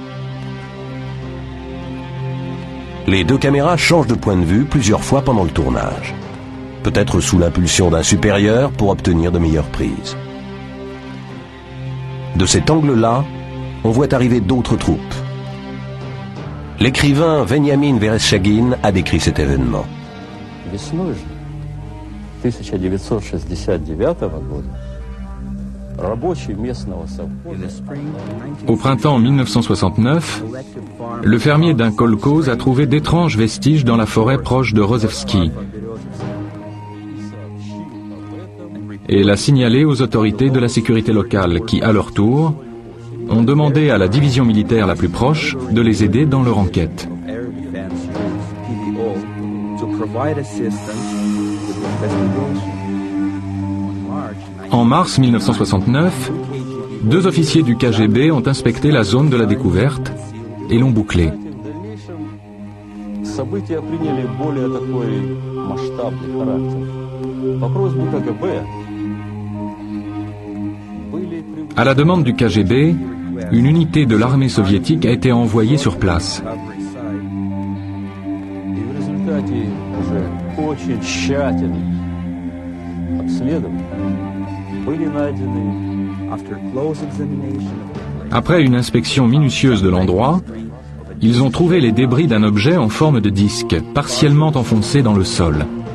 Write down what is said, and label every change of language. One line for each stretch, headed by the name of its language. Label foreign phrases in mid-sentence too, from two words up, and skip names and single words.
French: Les 2 caméras changent de point de vue plusieurs fois pendant le tournage. Peut-être sous l'impulsion d'un supérieur pour obtenir de meilleures prises. De cet angle-là, on voit arriver d'autres troupes. L'écrivain Veniamin Vereshchagin a décrit cet événement.
Russian: Весной же 1969 года рабочие местного совхоза.
French: Au printemps 1969, le fermier d'un kolkhoz a trouvé d'étranges vestiges dans la forêt proche de Rozhevski et l'a signalé aux autorités de la sécurité locale qui, à leur tour, ont demandé à la division militaire la plus proche de les aider dans leur enquête. En mars 1969, 2 officiers du KGB ont inspecté la zone de la découverte et l'ont bouclée.
Russian: События приняли более такой масштабный характер. По просьбе КГБ
French: À la demande du KGB, une unité de l'armée soviétique a été envoyée sur place. Après une inspection minutieuse de l'endroit, ils ont trouvé les débris d'un objet en forme de disque, partiellement enfoncé dans le sol.